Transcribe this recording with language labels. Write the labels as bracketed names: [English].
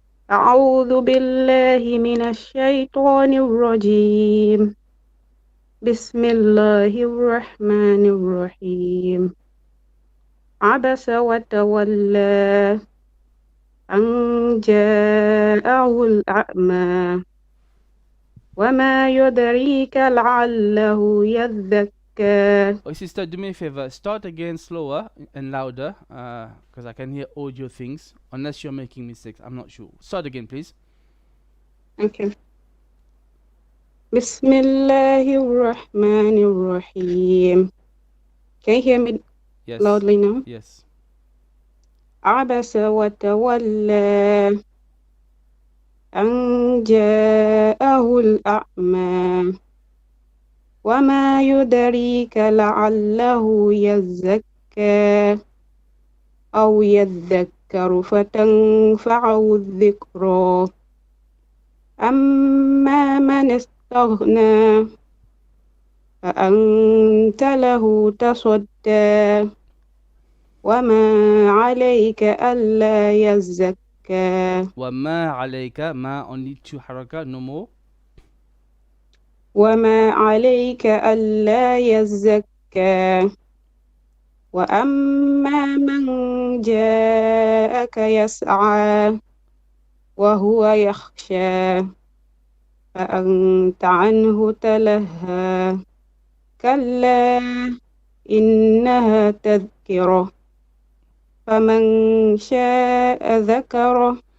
[Arabic] أعوذ بالله من الشيطان الرجيم بسم الله الرحمن الرحيم عبس وتولى أن جاءه الأعمى وما يدريك لعله يذكر. [English] Oh, sister, do me a favor. Start again slower and louder, because I can hear audio things. Unless you're making mistakes, I'm not sure. Start again, please. Okay. [Arabic] بسم الله الرحمن الرحيم. [English] Can you hear me Yes. loudly now? Yes. [Arabic] عبس وتولى أن جاءه الأعمى وما يدريك لعله يزكى أو يذكر فتنفعه الذكرى أما من استغنى فأنت له تصدى وما عليك ألا يزكى وما عليك ما [English] only two haraka no more. [Arabic] وما عليك ألا يزكى وأما من جاءك يسعى وهو يخشى فأنت عنه تلهى كلا إنها تذكرة فمن شاء ذكره